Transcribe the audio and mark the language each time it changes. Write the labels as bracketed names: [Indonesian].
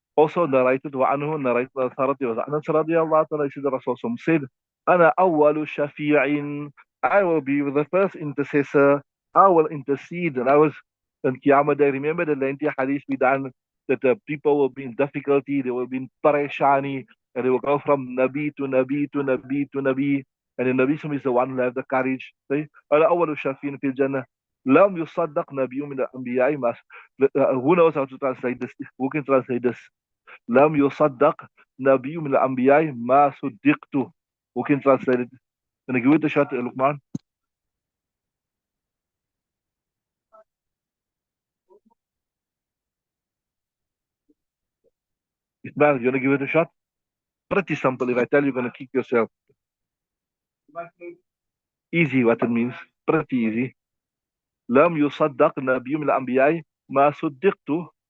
[English] Also narrated [Arabic] وعنه [English] narrated authority was Anas radiallahu ta'ala, the Rasul said, [Arabic] أنا أول شفيع, [English] I will be the first intercessor, I will intercede. And I was in Qiyamah Day, remember the lengthy hadith we done, that the people will be in difficulty, they will be in pareshani, and they will go from Nabi to Nabi to Nabi to Nabi, and the Nabi is the one who have the courage. [Arabic] Say, أنا أول شفيع في الجنة لم يصدق نبي من الأنبياء ما. [English] Who knows how to translate this? Who can translate this? [Arabic] لم يصدق نبي من الأنبياء ما صدقته. [English] Who can translate it? Can I give it a shot, Luqman? Ismail, you want to give it a shot? Pretty simple. If I tell you, you're going to kick yourself. Easy, what it means. Pretty easy. [Arabic] لم يصدق نبي من الأنبياء ما صدقته.